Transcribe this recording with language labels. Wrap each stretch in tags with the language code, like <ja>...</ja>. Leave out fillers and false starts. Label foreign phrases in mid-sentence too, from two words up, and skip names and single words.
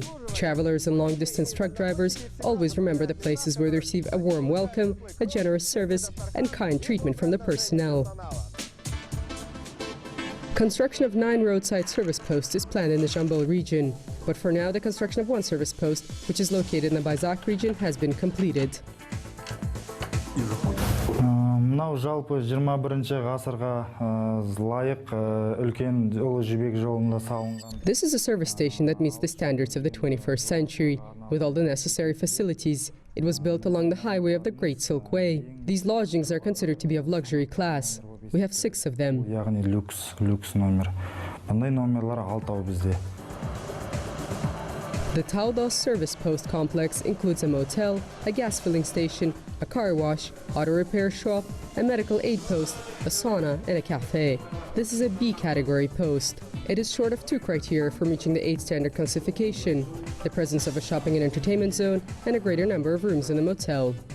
<en>Travelers and long-distance truck drivers always remember the places where they receive a warm welcome, a generous service, and kind treatment from the personnel. Construction of 9 roadside service posts is planned in the Jambol region, but for now the construction of one service post, which is located in the Kazakh region, has been completed.</en> <kk>Мынау жалпы 21-ші ғасырға лайық үлкен Joly Jibek жолында салынған.</kk> <en>This is a service station that meets the standards of the 21st century, with all the necessary facilities. It was built along the highway of the Great Silk Way. These lodgings are considered to be of luxury class. We have 6 of them.</en> <kk>Яғни люкс номер. Бұндай номерлар 6 бізде.</kk> <en>The Taudos service post complex includes a motel, a gas filling station, a car wash, auto repair shop, a medical aid post, a sauna, and a cafe. This is a B category post. It is short of 2 criteria for reaching the 8 standard classification: the presence of a shopping and entertainment zone and a greater number of rooms in the motel.</en>